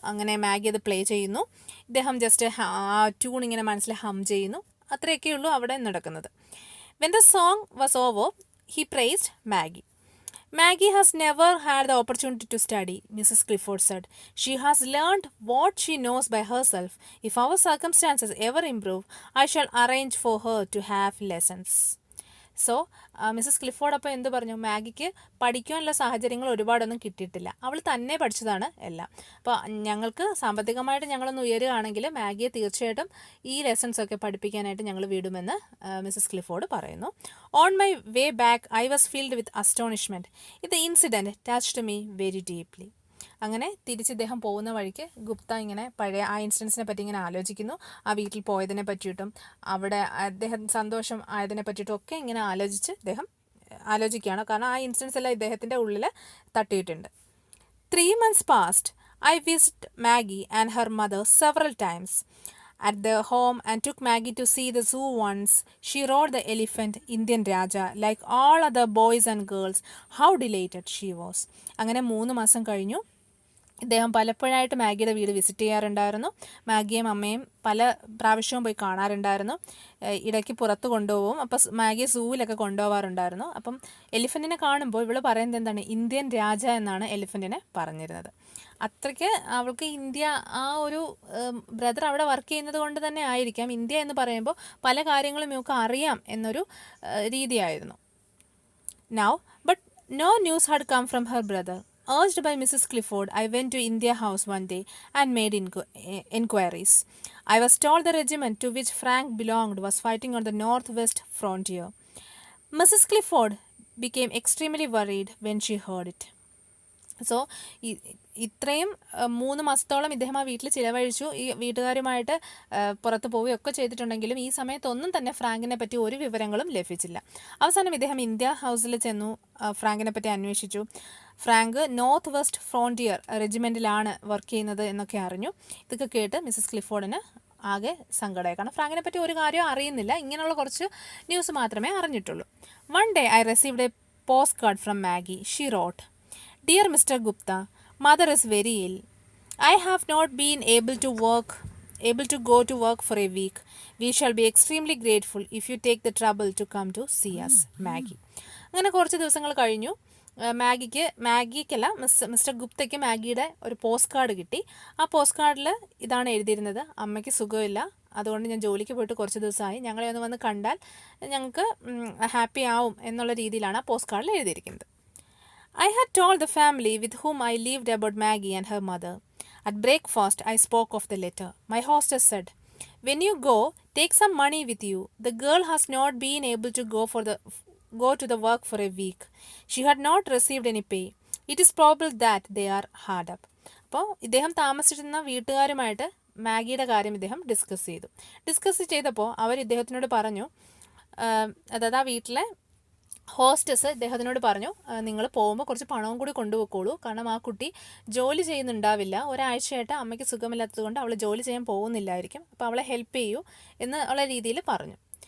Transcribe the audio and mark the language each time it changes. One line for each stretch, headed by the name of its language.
Malayalam: അങ്ങനെ മാഗി അത് പ്ലേ ചെയ്യുന്നു. ഇദ്ദേഹം ജസ്റ്റ് ആ ട്യൂൺ ഇങ്ങനെ മനസ്സിൽ ഹം ചെയ്യുന്നു. അത്രയൊക്കെയുള്ളൂ അവിടെ നടക്കുന്നത്.
English: When the song was over, he praised Maggie. Maggie has never had the opportunity to study, Mrs. Clifford said. She has learned what she knows by herself. If our circumstances ever improve, I shall arrange for her to have lessons.
Malayalam: So Mrs Clifford അപ്പോൾ എന്ത് പറഞ്ഞു, മാഗിക്ക് പഠിക്കാനുള്ള സാഹചര്യങ്ങൾ ഒരുപാടൊന്നും കിട്ടിയിട്ടില്ല, അവൾ തന്നെ പഠിച്ചതാണ് എല്ലാം. അപ്പോൾ ഞങ്ങൾക്ക് സാമ്പത്തികമായിട്ട് ഞങ്ങളൊന്ന് ഉയരുകയാണെങ്കിൽ മാഗിയെ തീർച്ചയായിട്ടും ഈ ലെസൺസൊക്കെ പഠിപ്പിക്കാനായിട്ട് ഞങ്ങൾ വിടുമെന്ന് മിസ്സസ് ക്ലിഫോർഡ് പറയുന്നു.
English: On my way back I was filled with astonishment. ഇത് incident touched me very deeply.
Malayalam: അങ്ങനെ തിരിച്ച് ഇദ്ദേഹം പോകുന്ന വഴിക്ക് ഗുപ്ത ഇങ്ങനെ പഴയ ആ ഇൻസിഡൻസിനെ പറ്റി ഇങ്ങനെ ആലോചിക്കുന്നു. ആ വീട്ടിൽ പോയതിനെ പറ്റിയിട്ടും അവിടെ അദ്ദേഹം സന്തോഷം ആയതിനെ പറ്റിയിട്ടും ഒക്കെ ഇങ്ങനെ ഇദ്ദേഹം ആലോചിക്കുകയാണ്. കാരണം ആ ഇൻസിഡൻസ് എല്ലാം ഇദ്ദേഹത്തിൻ്റെ ഉള്ളിൽ തട്ടിയിട്ടുണ്ട്.
English: 3 months passed. I visited Maggie and her mother several times at their home and took Maggie to see the zoo once. She rode the elephant, Indian Raja, like all other boys and girls. How delighted she was.
Malayalam: അങ്ങനെ 3 മാസം കഴിഞ്ഞു. ഇദ്ദേഹം പലപ്പോഴായിട്ട് മാഗിയുടെ വീട് visit ചെയ്യാറുണ്ടായിരുന്നു. മാഗിയും അമ്മയും പല പ്രാവശ്യവും പോയി കാണാറുണ്ടായിരുന്നു. ഇടയ്ക്ക് പുറത്ത് കൊണ്ടുപോകും. അപ്പോൾ മാഗിയെ സൂവിലൊക്കെ കൊണ്ടുപോകാറുണ്ടായിരുന്നു. അപ്പം എലിഫൻറ്റിനെ കാണുമ്പോൾ ഇവൾ പറയുന്നത് എന്താണ്, ഇന്ത്യൻ രാജ എന്നാണ് എലിഫൻറ്റിനെ പറഞ്ഞിരുന്നത്. അത്രയ്ക്ക് അവൾക്ക് ഇന്ത്യ, ആ ഒരു ബ്രദർ അവിടെ വർക്ക് ചെയ്യുന്നത് കൊണ്ട് തന്നെ ആയിരിക്കാം ഇന്ത്യ എന്ന് പറയുമ്പോൾ പല കാര്യങ്ങളും ഇവൾക്ക് അറിയാം എന്നൊരു രീതിയായിരുന്നു.
English: Now, but no news had come from her brother. Urged by Mrs. Clifford, I went to India House one day and made inquiries. I was told the regiment to which Frank belonged was fighting on the northwest frontier. Mrs. Clifford became extremely worried when she heard it.
Malayalam: So ഇത്രയും 3 മാസത്തോളം ഇദ്ദേഹം ആ വീട്ടിൽ ചിലവഴിച്ചു. ഈ വീട്ടുകാരുമായിട്ട് പുറത്ത് പോവുകയൊക്കെ ചെയ്തിട്ടുണ്ടെങ്കിലും ഈ സമയത്തൊന്നും തന്നെ ഫ്രാങ്കിനെ പറ്റി ഒരു വിവരങ്ങളും ലഭിച്ചില്ല. അവസാനം ഇദ്ദേഹം ഇന്ത്യ ഹൗസിൽ ചെന്നു, ഫ്രാങ്കിനെ പറ്റി അന്വേഷിച്ചു. Frank north west frontier റെജിമെൻറ്റിലാണ് work ചെയ്യുന്നത് എന്നൊക്കെ അറിഞ്ഞു. ഇതൊക്കെ കേട്ട് മിസ്സസ് ക്ലിഫോർഡിന് ആകെ സങ്കടമായി. കാരണം ഫ്രാങ്കിനെ പറ്റി ഒരു കാര്യവും അറിയുന്നില്ല, ഇങ്ങനെയുള്ള കുറച്ച് ന്യൂസ് മാത്രമേ അറിഞ്ഞിട്ടുള്ളൂ.
English: One day I received a postcard from Maggie. She wrote, Dear Mr. Gupta, mother is very ill. I have not been able to go to work for a week. We shall be extremely grateful if you take the trouble to come to see us, Maggie.
Malayalam: അങ്ങനെ കുറച്ച് ദിവസങ്ങൾ കഴിഞ്ഞു. മാഗിക്കല്ല mister ഗുപ്തയ്ക്ക് മാഗിയുടെ ഒരു post card കിട്ടി. ആ post കാർഡിൽ ഇതാണ് എഴുതിയിരുന്നത്, അമ്മയ്ക്ക് സുഖമില്ല, അതുകൊണ്ട് ഞാൻ ജോലിക്ക് പോയിട്ട് കുറച്ച് ദിവസമായി, ഞങ്ങളെ ഒന്ന് വന്ന് കണ്ടാൽ ഞങ്ങൾക്ക് ഹാപ്പി ആവും എന്നുള്ള രീതിയിലാണ് ആ പോസ്റ്റ് കാർഡിൽ എഴുതിയിരിക്കുന്നത്.
English: I had told the family with whom I lived about Maggie and her mother. At breakfast, I spoke of the letter. My hostess said, When you go, take some money with you. The girl has not been able to go to the work for a week. She had not received any pay. It is probable that they are hard up.
Malayalam: അപ്പോൾ ഇദ്ദേഹം താമസിച്ചിരുന്ന വീട്ടുകാരുമായിട്ട് മാഗിയുടെ കാര്യം ഇദ്ദേഹം discuss ചെയ്തപ്പോൾ അവർ ഇദ്ദേഹത്തിനോട് പറഞ്ഞു, അതായത് ആ വീട്ടിലെ ഹോസ്റ്റസ് ഇദ്ദേഹത്തിനോട് പറഞ്ഞു, നിങ്ങൾ പോകുമ്പോൾ കുറച്ച് പണവും കൂടി കൊണ്ടുപോയിക്കോളൂ, കാരണം ആ കുട്ടി ജോലി ചെയ്യുന്നുണ്ടാവില്ല, ഒരാഴ്ചയായിട്ട് അമ്മയ്ക്ക് സുഖമില്ലാത്തത് കൊണ്ട് അവൾ ജോലി ചെയ്യാൻ പോകുന്നില്ലായിരിക്കും, അപ്പോൾ അവളെ ഹെൽപ്പ് ചെയ്യൂ എന്നുള്ള രീതിയിൽ പറഞ്ഞു.